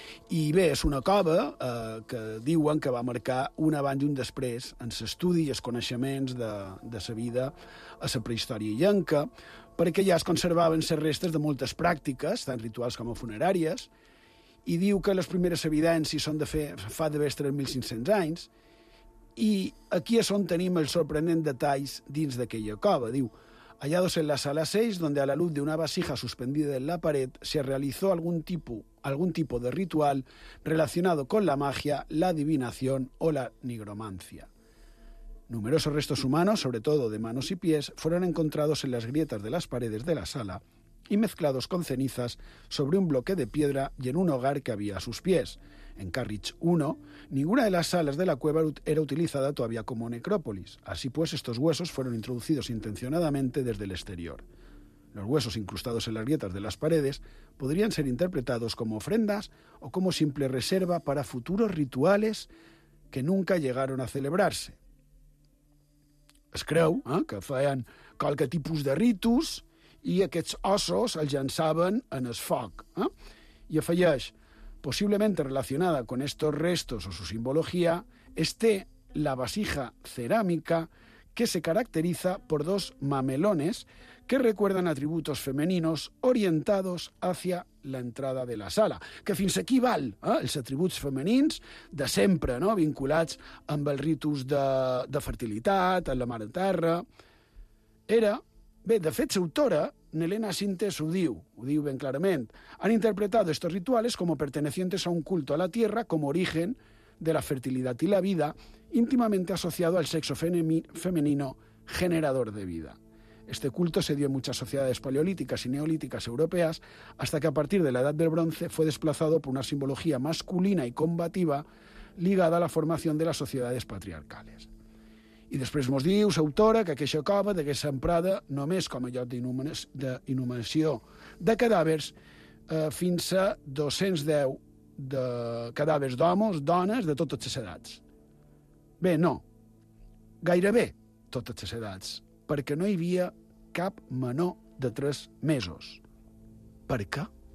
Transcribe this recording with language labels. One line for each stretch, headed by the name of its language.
Catalan: I bé, és una cova que diuen que va marcar un abans i un després en l'estudi i els coneixements de la vida a la prehistòria illenca, perquè ja es conservaven les restes de moltes pràctiques, tant rituals com funeràries, i diu que les primeres evidències són de fa de 3.500 anys, i aquí és on tenim els sorprenents detalls dins d'aquella cova.
Spanish: Diu, hallados en la sala 6, donde a la luz de una vasija suspendida en la pared se realizó algún tipo de ritual relacionado con la magia, la adivinación o la nigromancia. Numerosos restos humanos, sobre todo de manos y pies, fueron encontrados en las grietas de las paredes de la sala y mezclados con cenizas sobre un bloque de piedra y en un hogar que había a sus pies. En Carrich 1, ninguna de las salas de la cueva era utilizada todavía como necrópolis. Así pues, estos huesos fueron introducidos intencionadamente desde el exterior. Los huesos incrustados en las grietas de las paredes podrían ser interpretados como ofrendas o como simple reserva para futuros rituales que nunca llegaron a celebrarse.
Catalan: Es creu que feien qualque tipus de ritus i aquests ossos els llançaven en el foc. I afegeix,
Spanish: possiblemente relacionada con estos restos o su simbología, esté la vasija cerámica que se caracteriza por dos mamelones que recuerdan atributos femeninos orientados hacia la entrada de la sala.
Catalan: Que fins aquí val, els atributs femenins de sempre, no?, vinculats amb els ritus de fertilitat, amb la mare terra. De fet, l'autora, Nelena Sintes, ho diu ben clarament. Han interpretat
Spanish: estos rituales como pertenecientes a un culto a la tierra como origen de la
Catalan: fertilitat i la vida, íntimament associat al
Spanish: sexo femenino generador de vida. Este culto se dio en muchas sociedades paleolíticas y neolíticas europeas hasta que a partir de la Edad del Bronce fue desplazado por una simbología masculina y combativa ligada a la formación de las sociedades patriarcales.
Catalan: I després mos diu, l'autora, que aquesta cova degué ser emprada només com a lloc d'inhumació de cadàvers fins a 210 de cadàvers d'homes, dones, de totes les edats. Bé, no, gairebé totes les edats, perquè no hi havia cap menor de 3 mesos. Per què?